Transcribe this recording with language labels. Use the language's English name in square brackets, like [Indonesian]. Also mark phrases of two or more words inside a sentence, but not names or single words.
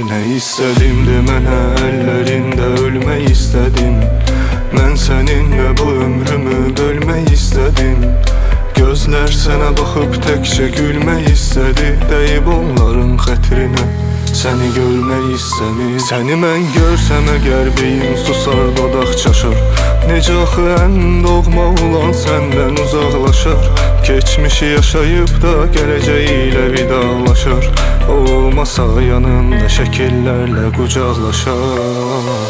[Turkish] Ne istedim demene, ellerinde ölmeyi istedim. Ben seninle bu ömrümü bölmeyi istedim. Gözler sana bakıp tekçe gülmeyi istedi. Deyip onların xətrinə seni görmeyi istemir. [Azerbaijani] Seni mən görsəm əgər beyin susar, dodaq çaşır. Necə axı ən doğma olan səndən uzaqlaşar. Keçmişi yaşayıp da gələcəyilə vidalaşır. Olmasa yanında şəkillərlə qucaqlaşar.